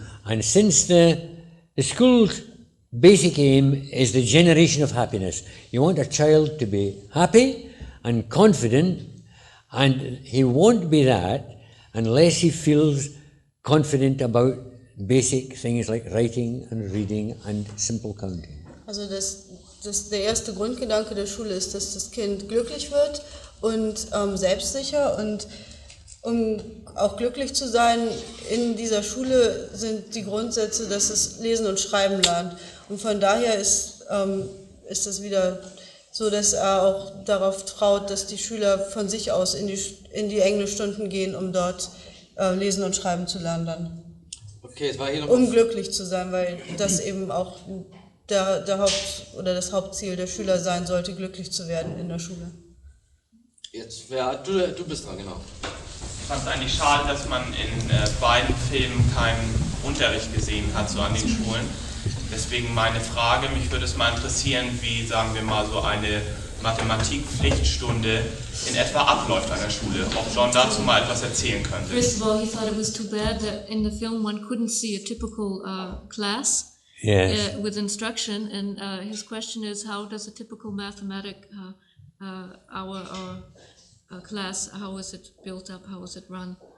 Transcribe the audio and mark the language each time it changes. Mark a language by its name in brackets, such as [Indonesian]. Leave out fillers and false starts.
[English] And since the school's basic aim is the generation of happiness, you want a child to be happy and confident, and he won't be that unless he feels confident about basic things like writing and reading and simple counting. [German] Also der erste Grundgedanke der Schule ist, dass das Kind glücklich wird und selbstsicher, und um auch glücklich zu sein in dieser Schule sind die Grundsätze, dass es Lesen und Schreiben lernt. Und von daher ist das wieder so, dass er auch darauf traut, dass die Schüler von sich aus in die Englischstunden gehen, um dort Lesen und Schreiben zu lernen dann. Okay, es war hier noch um glücklich zu sein, weil das eben auch das Hauptziel der Schüler sein sollte, glücklich zu werden in der Schule. Jetzt, du bist dran, genau. Ich fand es eigentlich schade, dass man in beiden Filmen keinen Unterricht gesehen hat, so an den Schulen. Deswegen meine Frage, mich würde es mal interessieren, wie, sagen wir mal, so eine Mathematik-Pflichtstunde in etwa abläuft an der Schule. Ob John dazu mal etwas erzählen könnte. [English] First of all, he thought it was too bad that in the film one couldn't see a typical class. Yes. With instruction, and his question is, how does a typical mathematic hour or class, how is it built up, how is it run?